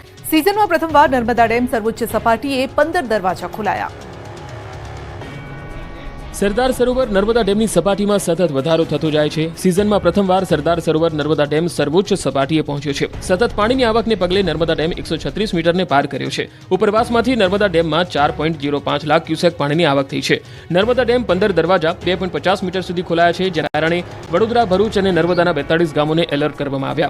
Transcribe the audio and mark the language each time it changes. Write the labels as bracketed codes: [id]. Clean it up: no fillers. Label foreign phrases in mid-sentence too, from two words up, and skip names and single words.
[gu] સીઝન મેં પ્રથમવાર નર્મદા ડેમ સર્વોચ્ચ સપાટીએ 15 દરવાજા ખોલાયા। સરદાર સરોવર નર્મદા ડેમની સપાટીમાં સતત વધારો થતો જાય છે। સિઝનમાં પ્રથમવાર સરદાર સરોવર નર્મદા ડેમ સર્વોચ્ચ સપાટીએ પહોંચ્યો છે। સતત પાણીની આવકને પગલે નર્મદા ડેમ 136 મીટરને પાર કર્યો છે। ઉપરવાસમાંથી નર્મદા ડેમમાં 4.05 લાખ ક્યુસેક પાણીની આવક થઈ છે। નર્મદા ડેમ 15 દરવાજા 2.50 મીટર સુધી ખોલાયા છે, જેના કારણે વડોદરા, ભરૂચ અને નર્મદાના 42 ગામોને એલર્ટ કરવામાં આવ્યા।